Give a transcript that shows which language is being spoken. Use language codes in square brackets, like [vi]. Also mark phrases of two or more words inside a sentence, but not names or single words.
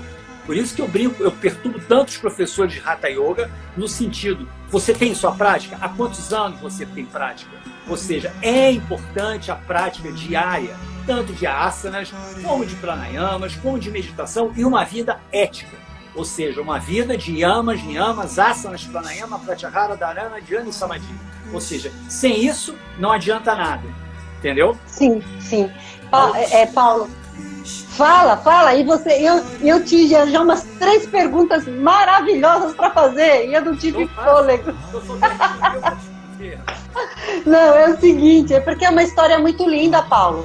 [pt] Por isso que eu brinco, eu perturbo tantos professores de Hatha Yoga no sentido, você tem sua prática? Há quantos anos você tem prática? Ou seja, é importante a prática diária, tanto de asanas, como de pranayamas, como de meditação e uma vida ética. Ou seja, uma vida de yamas, niyamas, asanas, pranayama, pratyahara, dharana, dhyana e samadhi. Ou seja, sem isso não adianta nada. Entendeu? Sim. Paulo, fala. E você, eu tive já umas 3 perguntas maravilhosas para fazer e eu não tive fôlego. Não, é o seguinte, é porque é uma história muito linda, Paulo.